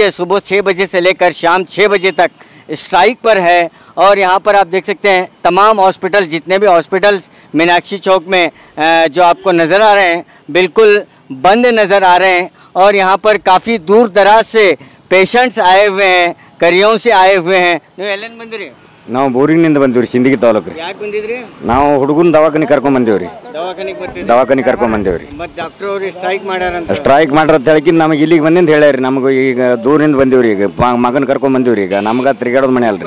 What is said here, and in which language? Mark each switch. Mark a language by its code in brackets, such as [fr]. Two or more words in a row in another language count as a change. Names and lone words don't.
[hi] सुबह 6 बजे से लेकर शाम 6 बजे तक स्ट्राइक पर है। और यहाँ पर आप देख सकते हैं तमाम हॉस्पिटल, जितने भी हॉस्पिटल्स मीनाक्षी चौक में जो आपको नज़र आ रहे हैं, बिल्कुल बंद नज़र आ रहे हैं। और यहाँ पर काफ़ी दूर दराज से पेशेंट्स आए हुए हैं, करियों से आए हुए हैं। [kn] ನೀವು ಎಲ್ಲಿಂದ ಬಂದಿರಿ? ನಾವು ಬೋರಿಂಗ್ನಿಂದ ಬಂದಿವ್ರಿ, ಸಿಂದಗಿ ತಾಲೂಕು. ಯಾಕೆ ಬಂದಿದ್ರಿ? ನಾವು ಹುಡುಗನ ದವಾಖಾನೆ ಕರ್ಕೊಂಡ್ ಬಂದೇವ್ರಿ. ದವಾಖಾನೆ ಕರ್ಕೊಂಡ್ ಬಂದೇವ್ರಿ. ಮತ್ತೆ ಡಾಕ್ಟರ್ ಅವರು ಸ್ಟ್ರೈಕ್ ಮಾಡ್ಯಾರಂತ. ಸ್ಟ್ರೈಕ್ ಮಾಡ್ರ ಅಂತ ಹೇಳಿ ನಮಗೆ ಇಲ್ಲಿಗೆ ಬಂದಿಂದ ಹೇಳ್ಯಾರಿ. ನಮಗೆ ಈಗ ದೂರಿಂದ ಬಂದಿವ್ರಿ. ಈಗ ಮಗನ ಕರ್ಕೊಂಡ್ ಬಂದಿವ್ರಿ. ಈಗ ನಮ್ಗ ತಿರುಗಾಡೋದು ಮನೆ ಅಲ್ರಿ.